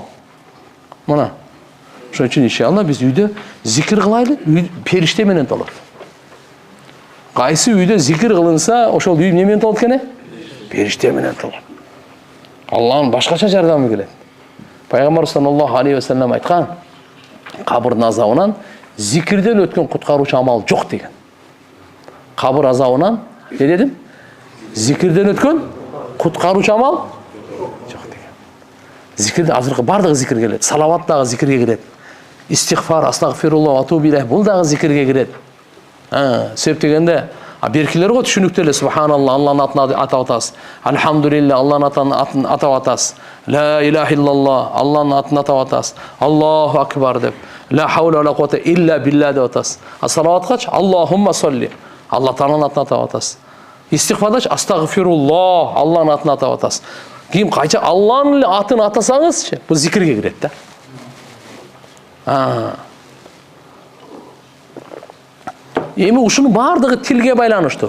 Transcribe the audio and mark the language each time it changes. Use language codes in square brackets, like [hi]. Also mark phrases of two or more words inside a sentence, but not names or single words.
[ky] Мына. Ошон үчүн иншалла биз үйдө зикир кылайлы, периште менен толот. Кайсы үйдө зикир кылынса, ошол үй эмне менен толот экен? Периште менен толот. Аллахтын башкача жардамы келет. Пайгамбар [ar] صلى الله عليه وسلم [ky] айткан, кабырдын азабынан зикирден өткөн куткаруучу амал жок деген. Кабыр азабынан, не дедим? Зикирден өткөн куткаруучу амал жок деген. Зикирде азыркы бардыгы зикир келет. Салават дагы зикирге кирет. Истигфар, [ar] أستغفر الله، أتوب إليه [ky] бул дагы зикирге кирет. Себеп дегенде, беркилер го түшүнүктүү эле. Субханалла, Аллахтын атын атап атасыз. Алхамдулилля, Аллахтын атын атап атасыз. [ar] لا إله إلا الله, [ky] Аллахтын атын атап атасыз. [ar] الله أكبر деп. لا حول ولا قوة إلا بالله [ky] деп атасыз. Салаваткач [ar] اللهم صل, [ky] Аллах тааланын атын атап атасыз. Истигфардач астагфируллах, Аллахтын атын атап атасыз. Ким кайча Аллахтын атын атасаңызчы, бул зикирге кирет да. Эми ушунун бардыгы тилге байланыштуу.